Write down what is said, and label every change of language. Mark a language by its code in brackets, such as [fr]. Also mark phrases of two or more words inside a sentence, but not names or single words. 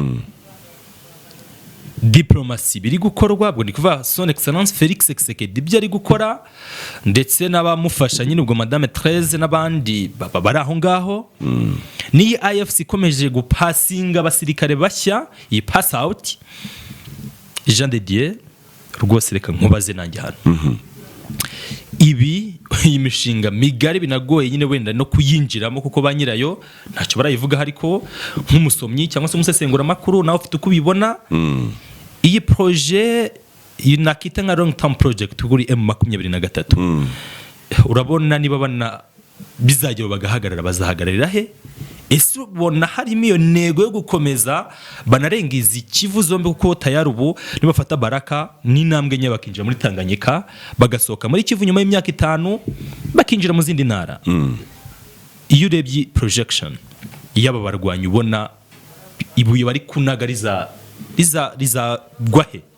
[rw] diplomasi biri gukorwa ubwo ndi kuvuga [fr] son excellence [rw] Felix Tshisekedi ibyo ari gukora ndetse n'abamufasha nyine ubwo madame 13 n'abandi bari aho ngaho ni AFC ikomeje gupasinga abasirikare bashya iyi [en] pass out [rw] Jean de Dieu rwose reka nkubaze nanjye hano iyi mishinga migari binagoye nyine wenda no kuyinjiramo kuko ba nyirayo ntacyo barayivuga ariko nk'umusomyi cyangwa se umusesengura makuru nawe ufite uko ubibona iyi projet nakita nka [en] long term project [rw] kuri M23 urabona niba bana bizagera bagahagarara bazahagararira he ese ubona harimo iyo ntego yo gukomeza banarenga izi Kivu zombi kuko tayari ubu nibafata Baraka n'intambwe nye bakinjira muri Tanganyika bagasohoka muri Kivu nyuma y'imyaka 5 bakinjira mu zindi ntara iyo urebye projection y'aba barwanyi ubona ibuye bari kunaga riza gwahe